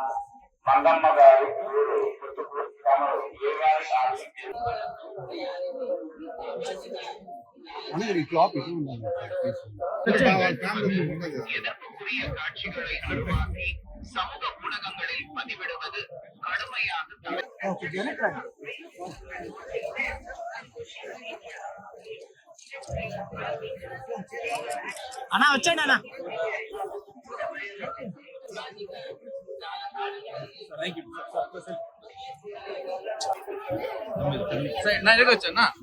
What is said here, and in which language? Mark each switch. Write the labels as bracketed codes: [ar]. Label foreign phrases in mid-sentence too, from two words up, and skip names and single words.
[ta] మంగమ్మ గారు எதிர்ப்புக்குரிய காட்சிகளை உருவாக்கி சமூக ஊடகங்களில் பதிவிடுவது கடுமையாக [te] అన్నా వచ్చాడు అన్నా. నా దగ్గర వచ్చానా